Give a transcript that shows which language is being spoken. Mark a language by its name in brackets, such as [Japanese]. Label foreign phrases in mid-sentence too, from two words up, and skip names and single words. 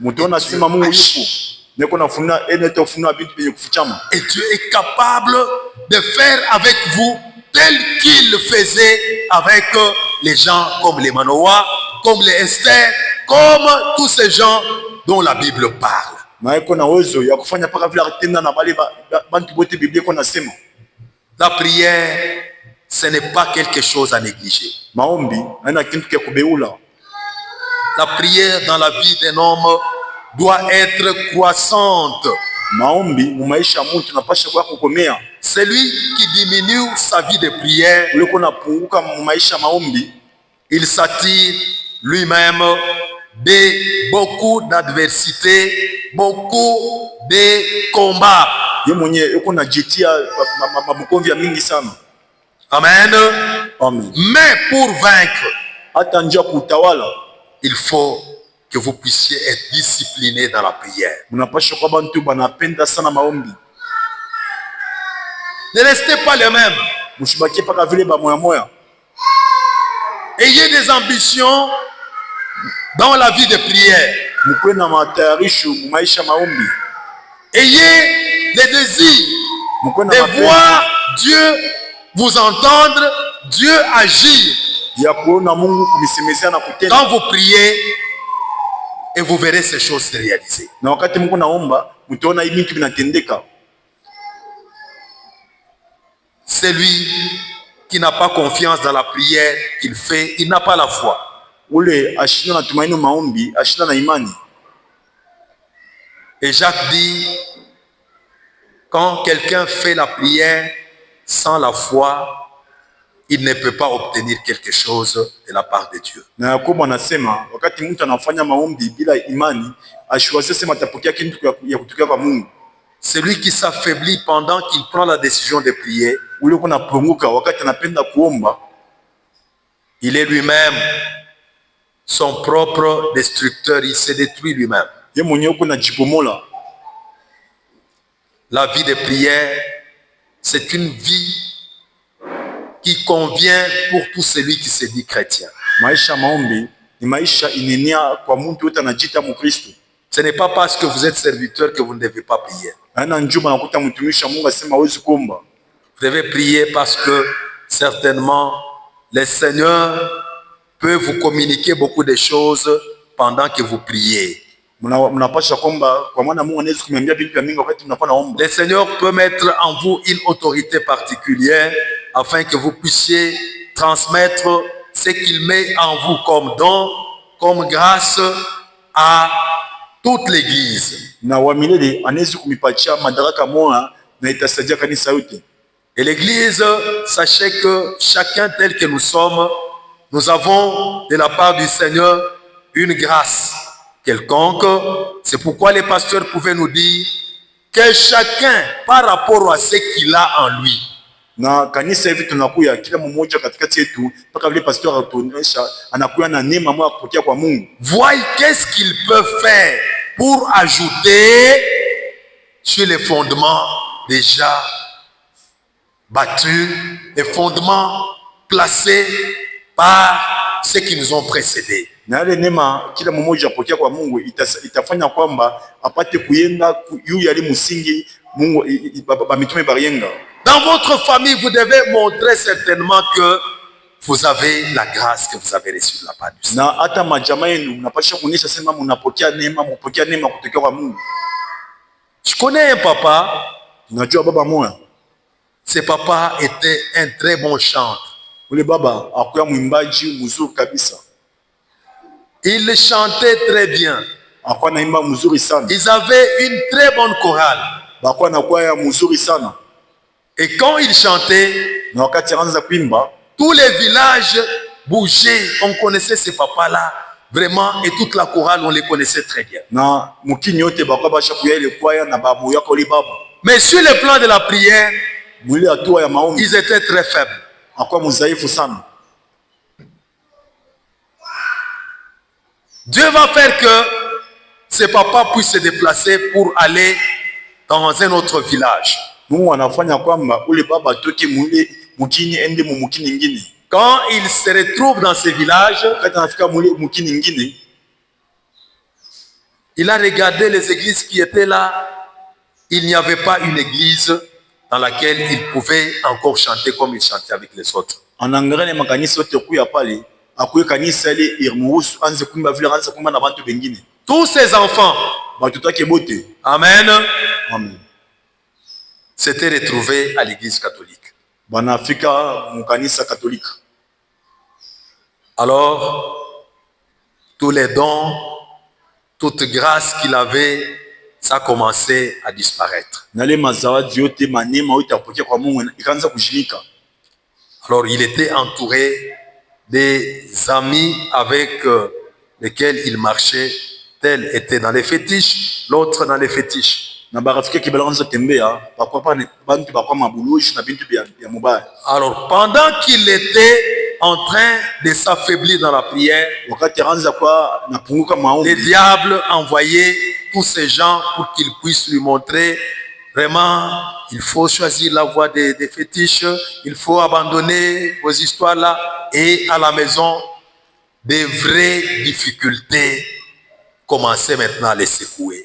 [French] Et Dieu est capable de faire avec vous tel qu'il le faisait avec les gens comme les Manoah, comme les Esther, comme tous ces gens dont la Bible parle. [Swahili] na iko na uwezo ya kufanya paka vile atenda na bale bantu bote Biblia iko nasema. [French] La prière, ce n'est pas quelque chose à négliger. [Swahili] Maombi haina kitu kia kubeula. [French] La prière dans la vie d'un homme doit être croissante. [Swahili] Maombi mu maisha ya mtu napasha kwa kukomea. [French] Celui qui diminue sa vie de prière, [Swahili] Ule kuna punguka mu maisha maombi, [French] il s'attire lui-même de beaucoup d'adversités, beaucoup de combats. [Swahili] ye mwenye yuko najitia mabukomvi ya mingi sana. [French] Amen. [Swahili] Amen. [French] Mais pour vaincre, [Swahili] Hata njia kutawala, [French] il faut que vous puissiez être discipliné dans la prière. [Swahili] mnapasha kwa bantu banapenda sana maombi. [French] Ne restez pas les mêmes. [Swahili] Mshibakie paka vile ba moya moya. [French] Ayez des ambitions dans la vie de prière. [Swahili] Mkuwe na matayarisho mu maisha maombi. [French] Ayez le désir [Swahili] Mkuwe na [French] de [Swahili] mapenzi [French] voir Dieu vous entendre, Dieu agir [Swahili] ya kuona Mungu kumisemezea na kutenda. [French] quand vous priez et vous verrez ces choses se réaliser. [Swahili] Na wakati Mungu naomba, mtaona hivi vitu vinatendeka. [French] Celui qui n'a pas confiance dans la prière qu'il fait, il n'a pas la foi. [Swahili] Ule ashinda na tumaini maombi, ashinda na imani. [French] Et Jacques dit, quand quelqu'un fait la prière sans la foi, il ne peut pas obtenir quelque chose de la part de Dieu. [Swahili] Na Yakobo anasema wakati mtu anafanya maombi bila imani, ashiwaze sema atapokea kitu ya kutokea kwa Mungu. [French] Celui qui s'affaiblit pendant qu'il prend la décision de prier, [Swahili] Ule kuna punguka wakati anapenda kuomba, [French] il est lui-même son propre destructeur, il se détruit lui-même. [Swahili] ye mwenyewe kuna jibomola. [French] La vie de prière, c'est une vie qui convient pour tout celui qui se dit chrétien. [Swahili] Maisha maombi ni maisha inenia kwa mtu yote anajiita Mkristo. [French] Ce n'est pas parce que vous êtes serviteur que vous ne devez pas prier. [Swahili] Haina njuma nakuta mtumishi wa Mungu asema hawezi kuomba. [French] Vous devez prier parce que certainement le Seigneur peut vous communiquer beaucoup de choses pendant que vous priez. [Swahili] Mnapasha kwamba kwa maana Mungu anaweza kumwambia vitu vya mingi wakati mnakuwa naomba. [French] Le Seigneur peut mettre en vous une autorité particulière afin que vous puissiez transmettre ce qu'il met en vous comme don, comme grâce à toute l'Église. [Swahili] Na wa milele anaweza kumipatia madaraka moja na itasaidia kanisa yote. [French] Et l'Église, sachez que chacun tel que nous sommes, nous avons de la part du Seigneur une grâce quelconque. C'est pourquoi les pasteurs pouvaient nous dire que chacun, par rapport à ce qu'il a en lui, [Swahili] Na kanisa hivi tunakuya kila mmoja katikati yetu mpaka vile pastor atuonyesha anakuya na neema moja kupokea kwa Mungu. [French] voyez qu'est-ce qu'il peut faire pour ajouter sur les fondements déjà battus, les fondements placés par ceux qui nous ont précédés. [Swahili] Na yale neema kila mmoja apokea kwa Mungu itafanya kwamba apate kuyenda yu yali msingi Mungu mitume barienga. [French] Dans votre famille, vous devez montrer certainement que vous avez la grâce que vous avez reçue de la part du Seigneur. [Swahili] Na hata majamaa yenu mnapasha kuonyesha sema mnapokea neema kutoka kwa Mungu. [French] Je connais un papa, [Swahili] Unajua baba moya, [French] ce papa était un très bon chanteur. [Swahili] ule baba akuya mwimbaji mzuri kabisa. [French] Il chantait très bien. [Swahili] Akuwa naimba mzuri sana. [French] Ils avaient une très bonne chorale. [Swahili] Bakuwa na kwaya mzuri sana. [French] Et quand il chantait, [Swahili] Na wakati anaanza kuimba, [French] tous les villages bougeaient. On connaissait ce papa-là, vraiment, et toute la chorale, on les connaissait très bien. [Swahili] na mukini yote bakuwa basha kuya ile kwaya na babu yako ule baba. [French] Mais sur le plan de la prière, [Swahili] Mwile hatua ya maombi [French] ils étaient très faibles. [Swahili] akuwa mzaifu sana. [French] Dieu va faire que ce papa puisse se déplacer pour aller dans un autre village. [Swahili] Mungu anafanya kwamba ule baba atoke mwile mukini ende mu mukini ingine. [French] Quand il se retrouve dans ce village, [Swahili] Wakati anafika mwile mukini ingine, [French] il a regardé les églises qui étaient là. Il n'y avait pas une église dans laquelle il pouvait encore chanter comme il chantait avec les autres. [Swahili] anaangalia makanisa yote kuya pale, akuye kanisa ile irmuhusu anze kuimba vile anze kuimba na bantu bengine. [French] Tous ces enfants, [Swahili] Batoto yake bote. [French] amen, [Swahili] Amen. [French] s'étaient retrouvés à l'église catholique. [Swahili] Banafika mu kanisa katolika. [French] Alors, tous les dons, toute grâce qu'il avait, ça a commencé à disparaître. [Swahili] Nale mazawadi yote manema yote apokea kwa Mungu ikaanza kushirika. [French] Alors, il était entouré des amis avec lesquels il marchait. Tel était dans les fétiches, l'autre dans les fétiches. [Swahili] Na barafiki yake balanza tembea bakwa bantu bakwa mabulushi na bintu bya mubaya. [French] Alors, pendant qu'il était en train de s'affaiblir dans la prière, [Swahili] Wakati anza kwa napunguka [French] le [Swahili] maombi, [French] diable envoyait tous ces gens pour qu'ils puissent lui montrer vraiment, il faut choisir la voie des fétiches, il faut abandonner vos histoires là. Et à la maison, des vraies difficultés commençaient maintenant à les secouer.